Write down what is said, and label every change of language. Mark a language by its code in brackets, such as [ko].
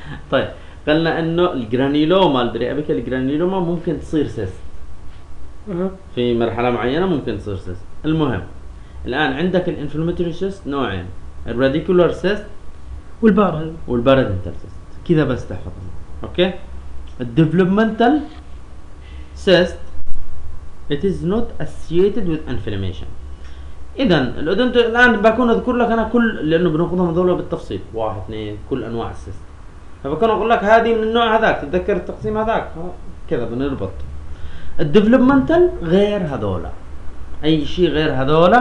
[ar] طيب قلنا إنه الجرانيلوما البريابيكال الجرانيلوما ممكن تصير سيست في مرحلة معينة ممكن تصير سيست. المهم الآن عندك الانفلاماتوري سيست نوعين الراديكولار سيست والبارادنتال سيست كذا بس تحفظهم اوكي. [en] الديفلوبمنتال cyst it is not associated with inflammation. [ar] اذا الان بكون اذكر لك انا كل لانه بناخذهم هذول بالتفصيل واحد اثنين كل انواع السيست فبكون اقول لك هذه من النوع هذاك تتذكر التقسيم هذاك كذا بنربط. الديفلوبمنتال غير هذولا اي شيء غير هذولا